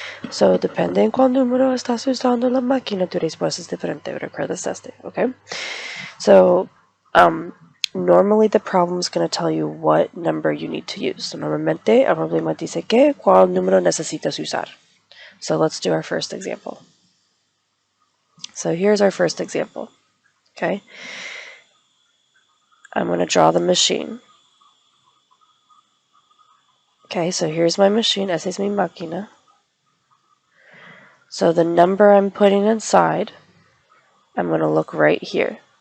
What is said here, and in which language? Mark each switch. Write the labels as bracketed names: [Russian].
[Spanish] So depende en cuál número estás usando la máquina, tu respuesta es diferente. Recuerdas este, okay? [English] So normally the problem is going to tell you what number you need to use. [Spanish] So normalmente el problema dice que cuál número necesitas usar. [English] So let's do our first example. So here's our first example. Okay? I'm going to draw the machine. Okay, so here's my machine. [Spanish] Esa es mi máquina. [English] So the number I'm putting inside, I'm going to look right here.